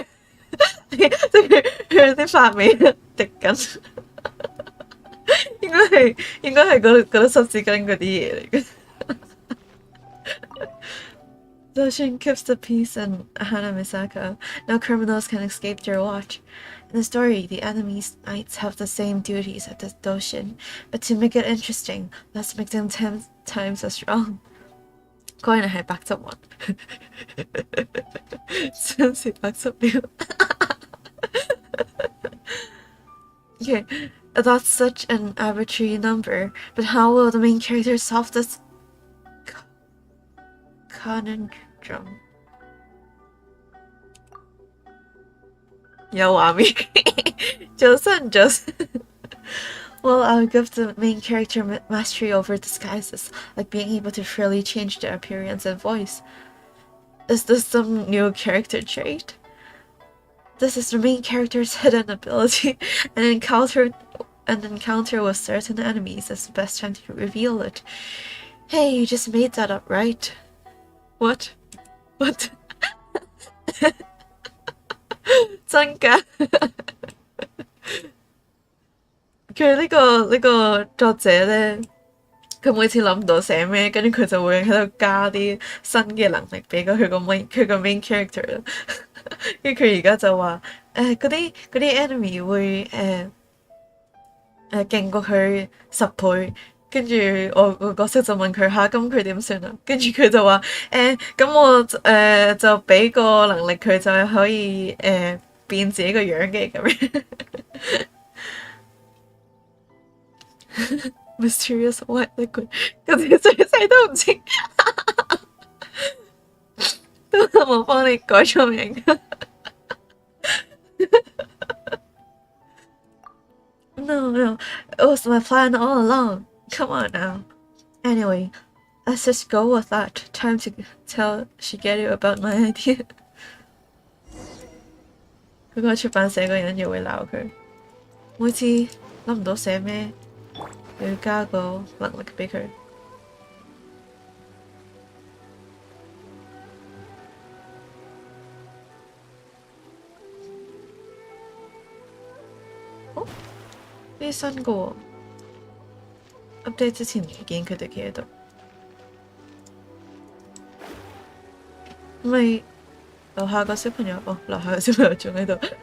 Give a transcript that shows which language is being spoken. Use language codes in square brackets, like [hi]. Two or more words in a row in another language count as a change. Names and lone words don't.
[yue] 即係佢啲髮尾滴緊，應該係嗰啲濕紙巾嗰啲嘢嚟嘅。 [en] Doshin keeps the peace and Hana Misaka. No criminals can escape their watch. In the story, the enemy knights have the same duties as the Doshin, but to make it interesting, let's make them 10 times as strong. [yue] 果然係白汁雲，真是白汁了。 [en] Okay, that's such an arbitrary number, but how will the main character solve this conundrum? [yue] 有畫面，早晨。 [en] Well, I'll give the main character mastery over disguises, like being able to freely change their appearance and voice. Is this some new character trait? This is the main character's hidden ability. An encounter with certain enemies is the best time to reveal it. Hey, you just made that up, right? What? [yue] 真㗎？佢呢個作者咧，佢每次諗唔到寫咩，跟住佢就會喺度加啲新嘅能力俾佢個 [en] main character [yue] 啦。跟住佢而家就話嗰啲 enemy 會勁過佢10倍。跟住我個角色就問佢下，咁佢點算啊？跟住佢就話咁我就俾個能力佢，就係可以變自己個樣嘅咁樣。 [en] Mysterious white liquid， [yue] 嗰啲最細都唔知，都冇幫你改錯名。 [en] No, it was my plan all along. Come on now. Anyway, let's just go with that. Time to tell Shigeru about my idea. [yue] 嗰個出版社個人又會鬧佢，每次諗唔到寫咩，又要加個能力俾佢。哦，呢啲新嘅喎。update 之前唔見佢哋企喺度，咪樓下個小朋友，樓下個小朋友仲喺度。